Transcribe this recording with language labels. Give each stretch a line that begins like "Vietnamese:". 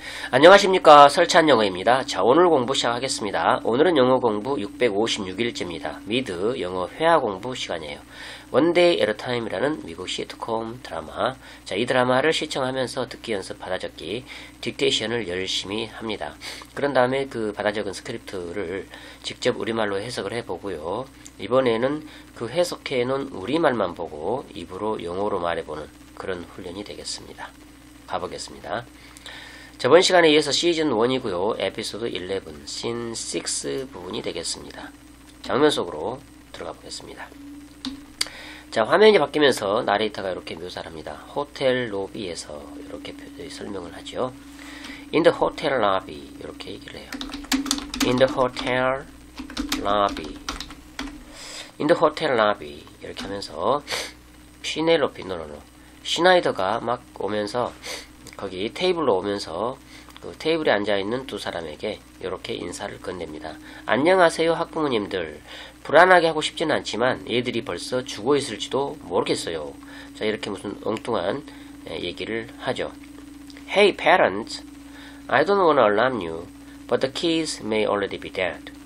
Korean: 안녕하십니까, 설찬 영어입니다. 자, 오늘 공부 시작하겠습니다. 오늘은 영어 공부 656일째입니다. 미드 영어 회화 공부 시간이에요. One Day at a Time이라는 미국 시트콤 드라마. 자, 이 드라마를 시청하면서 듣기 연습, 받아적기, 딕테이션을 열심히 합니다. 그런 다음에 그 받아적은 스크립트를 직접 우리말로 해석을 해보고요. 이번에는 그 해석해 놓은 우리말만 보고 입으로 영어로 말해보는 그런 훈련이 되겠습니다. 가보겠습니다. 저번 시간에 이어서 시즌 1이고요. 에피소드 11, 씬 6 부분이 되겠습니다. 장면 속으로 들어가 보겠습니다. 자, 화면이 바뀌면서 나레이터가 이렇게 묘사를 합니다. 호텔 로비에서 이렇게 설명을 하죠.
English: In the hotel lobby
Korean: 이렇게 얘기를 해요.
English: In the hotel lobby
Korean: In the hotel lobby 이렇게 하면서 피넬로피 시나이더가 막 오면서 거기 테이블로 오면서 그 테이블에 앉아있는 두 사람에게 이렇게 인사를 건넵니다. 안녕하세요 학부모님들. 불안하게 하고 싶지는 않지만 얘들이 벌써 죽어 있을지도 모르겠어요. 자, 이렇게 무슨 엉뚱한 얘기를 하죠.
English: Hey parents, I don't want to alarm you, but the kids may already be dead.